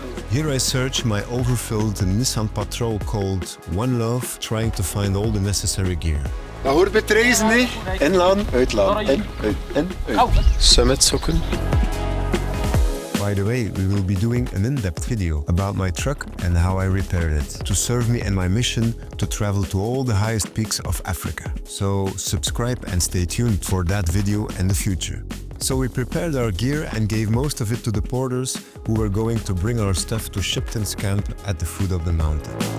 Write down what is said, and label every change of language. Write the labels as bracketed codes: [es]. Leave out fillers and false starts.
[en] Here I search my overfilled Nissan Patrol called One Love, trying to find all the necessary gear. [nl] Dat hoort bij het reizen, hè? Inladen, uitladen, in, uit. Summit sokken. [en] By the way, we will be doing an in-depth video about my truck and how I repaired it, to serve me in my mission to travel to all the highest peaks of Africa. So subscribe and stay tuned for that video in the future. So we prepared our gear and gave most of it to the porters who were going to bring our stuff to Shipton's camp at the foot of the mountain.